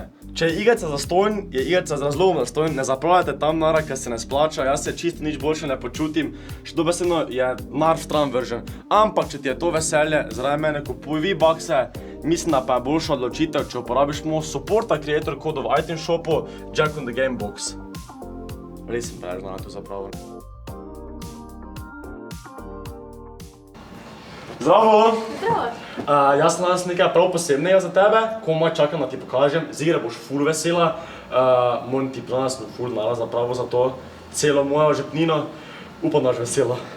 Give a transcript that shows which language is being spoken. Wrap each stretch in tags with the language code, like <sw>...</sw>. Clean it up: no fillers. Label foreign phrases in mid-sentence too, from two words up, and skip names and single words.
<sl>Če je igrica zastonj, je igrica z razlogom zastonj, ne zapravljate tam denarja, ker se ne splača, jaz se čisto nič boljše ne počutim, še dobesedno je denar stran vržen. Ampak, če ti je to veselje, zaradi mene kupuj V-Buckse, mislim, da pa je boljša odločitev, če uporabiš moj</sl> <en>supporta creator</en> <sl>kodov v item shopu Jack on the Game Box. Res sem preveč denarja to zapravil. Zdravo! Zdravo. Jaz sem danes nekaj prav posebnega za tebe, komaj čakam, da ti pokažem. Zigra boš ful vesela, moram ti danes ful denarja zapravil za to, celo mojo žepnino, upam, da boš vesela.</sl>